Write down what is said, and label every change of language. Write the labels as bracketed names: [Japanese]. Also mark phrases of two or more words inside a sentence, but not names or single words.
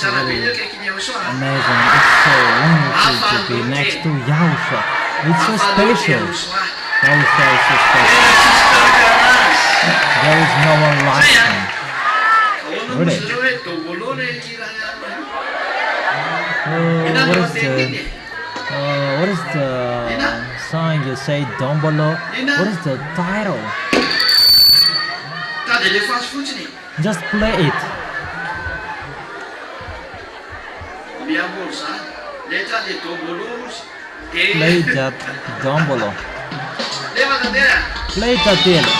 [Malagasy] tsara be [English] really [Malagasy] io kaikiny Yahoshua [English] amazing. It's so wonderful to be next to Yahushua. It's so special. Yahushua is so special. [Malagasy] tena tsisy karakara azy [English] There is no one like him. [Malagasy] ahoana [English] Really? [Malagasy] mozy reo hoe dombolo le iraha [English] What is the song you say, Dombolo? What is the title? [Malagasy] tady le fasy fotsiny [English] Just play it. [Malagasy] miamolo zany le tady dombolo ozy [English] Play that Dombolo. [Malagasy] le matandeha [English] Play that deal.